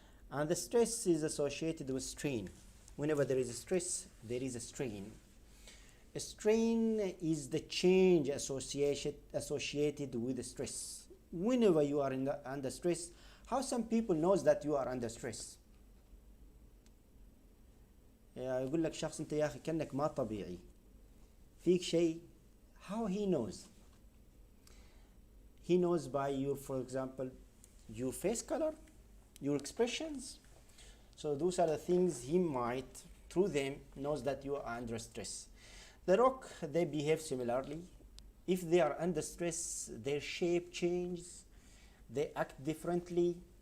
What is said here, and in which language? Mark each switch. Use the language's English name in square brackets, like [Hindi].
[English] And the stress is associated with strain. Whenever there is a stress, there is a strain. A strain is the change associated with the stress. Whenever you are under stress, how some people knows that you are under stress? [Arabic] يقول لك شخص انت يا اخي كأنك ما طبيعي فيك شيء. [English] How he knows? He knows by your, for example, your face color, your expressions. So those are the things he might, through them, knows that you are under stress. The rock, they behave similarly. If they are under stress, their shape changes, they act differently.